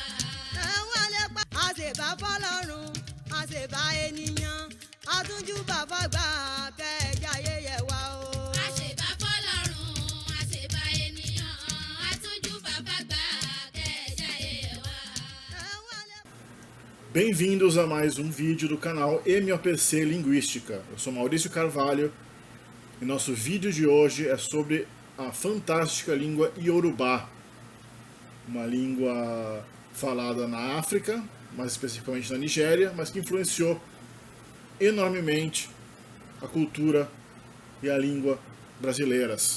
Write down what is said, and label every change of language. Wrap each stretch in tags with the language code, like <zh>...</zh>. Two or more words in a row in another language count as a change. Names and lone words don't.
<yo>ẹ̀wọ̀n lè pa. àṣebà fọ́lọ́run àṣebà ènìyàn àtúnjúbà fọ́gbà kẹjà yẹyẹ wa o. àṣebà fọ́lọ́run àṣebà ènìyàn àtúnjúbà fọ́gbà kẹjà yẹyẹ wa.</yo> <pt>Bem-vindos a mais um vídeo do canal MOPC Linguística. Eu sou Maurício Carvalho e nosso vídeo de hoje é sobre a fantástica língua Iorubá, uma língua falada na África, mais especificamente na Nigéria, mas que influenciou enormemente a cultura e a língua brasileiras.</pt>